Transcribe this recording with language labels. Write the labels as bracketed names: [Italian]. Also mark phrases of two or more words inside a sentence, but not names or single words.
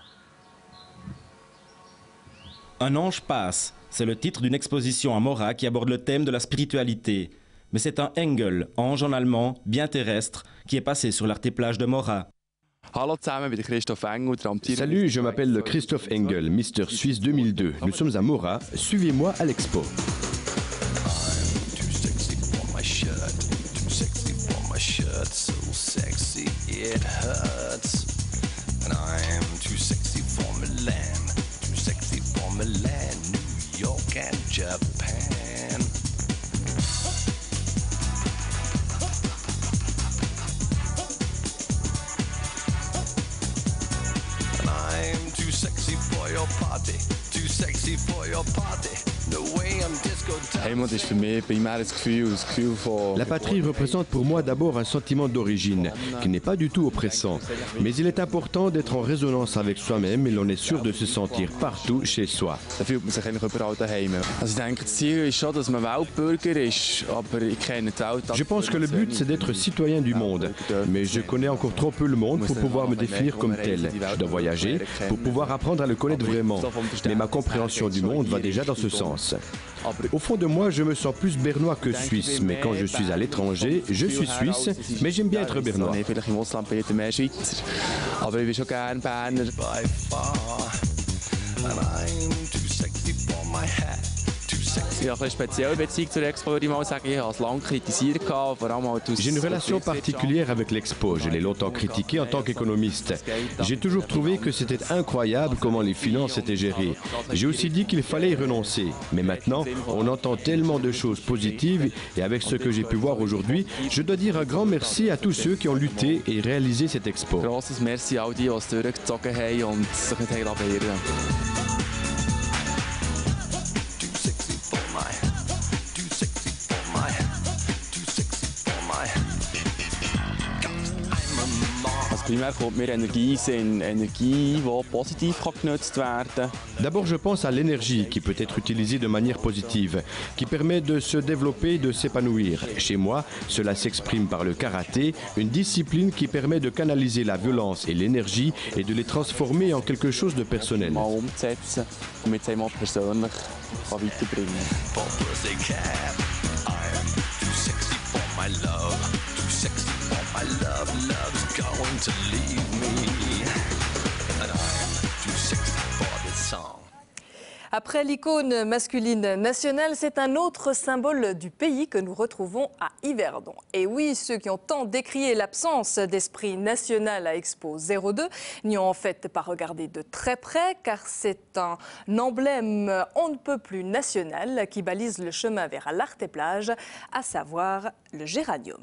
[French] Un ange passe, c'est le titre d'une exposition à Mora qui aborde le thème de la spiritualité. Mais c'est un Engel, ange en allemand, bien terrestre, qui est passé sur l'Arte et Plage de Mora. Salut, je m'appelle Christophe Engel, Mister Suisse 2002. Nous sommes à Mora, suivez-moi à l'expo. [English] And Japan. And I'm too sexy for your party, too sexy for your party. The way I'm disco [German] Heimat ist für mich primär das Gefühl von... [French] La patrie représente pour moi d'abord un sentiment d'origine, qui n'est pas du tout oppressant. Mais il est important d'être en résonance avec soi-même et l'on est sûr de se sentir partout chez soi. [German] Da fühlt man sich eigentlich überall daheim. Also ich denke, das Ziel ist schon, dass man Weltbürger ist, aber ich kenne die Welt... [French] Je pense que le but, c'est d'être citoyen du monde. Mais je connais encore trop peu le monde pour pouvoir me définir comme tel. Je dois voyager pour pouvoir apprendre à le connaître vraiment. Mais ma compréhension du monde va déjà dans ce sens. Au fond de moi, je me sens plus bernois que suisse, mais quand je suis à l'étranger, je suis suisse, mais j'aime bien être bernois. [German] Vielleicht im Ausland bin ich mehr Schweizer, aber ich bin schon gerne Berner. [English] by far. And I'm too sexy for my hat. [German] Ich habe eine spezielle Beziehung zur Expo, würde ich mal sagen. Ich habe es lange kritisiert, vor allem halt aus... [French] J'ai une relation particulière avec l'Expo. Je l'ai longtemps critiqué en tant qu'économiste. J'ai toujours trouvé que c'était incroyable comment les finances étaient gérées. J'ai aussi dit qu'il fallait y renoncer. Mais maintenant, on entend tellement de choses positives et avec ce que j'ai pu voir aujourd'hui, je dois dire un grand merci à tous ceux qui ont lutté et réalisé cette Expo. [German] Grosses Merci an all die es durchgezogen haben und sich nicht beirren. Primär kommt mir Energie in Energie, die positiv genutzt werden kann. [French] D'abord, je pense à l'énergie qui peut être utilisée de manière positive, qui permet de se développer, de s'épanouir. Chez moi, cela s'exprime par le karaté, une discipline qui permet de canaliser la violence et l'énergie et de les transformer en quelque chose de personnel. [German] Mal umzusetzen, damit es einmal persönlich weiterbringen kann. [English] Love's going to leave me, and I'm too sexy for this song. [French] Après l'icône masculine nationale, c'est un autre symbole du pays que nous retrouvons à Yverdon. Et oui, ceux qui ont tant décrié l'absence d'esprit national à Expo 02 n'y ont en fait pas regardé de très près, car c'est un emblème on ne peut plus national qui balise le chemin vers l'Arte et Plage, à savoir le géranium.